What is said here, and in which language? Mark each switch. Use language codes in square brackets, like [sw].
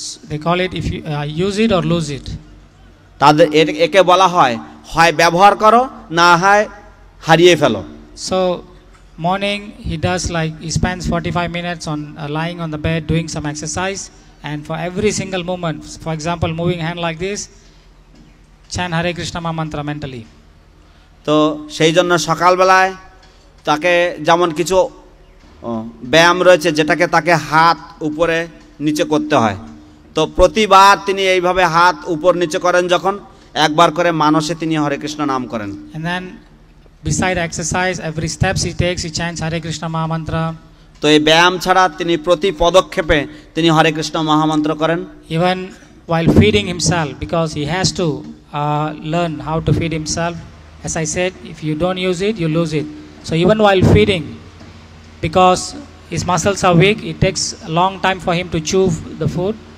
[en] They call it, if you use it or lose it. [bn] তাদের একে বলা হয় ব্যবহার করো, না হয় হারিয়ে ফেলো। [en] So morning he does like, he spends 45 minutes on lying on the bed doing some exercise, and for every single movement, for example moving hand like this, chant Hare Krishna Maha Mantra mentally. [bn] তো সেই জন্য সকালবেলায় তাকে যেমন কিছু ব্যায়াম রয়েছে যেটাকে তাকে হাত উপরে নিচে করতে হয়, তো প্রতিবার তিনি এইভাবে হাত উপর নিচে করেন, যখন একবার করে মানসে তিনি হরে কৃষ্ণ নাম করেন। [en] And then beside exercise, every steps he takes, he chants Hare Krishna Maha Mantra. [bn] তো এই ব্যায়াম ছাড়া তিনি প্রতি পদক্ষেপে তিনি হরে কৃষ্ণ মহামন্ত্র করেন। [en] Even while feeding himself, because he has to learn how to feed himself. As I said, if you don't use it, you lose it. So even while feeding, because his muscles are weak, it takes a long time for him to chew the food.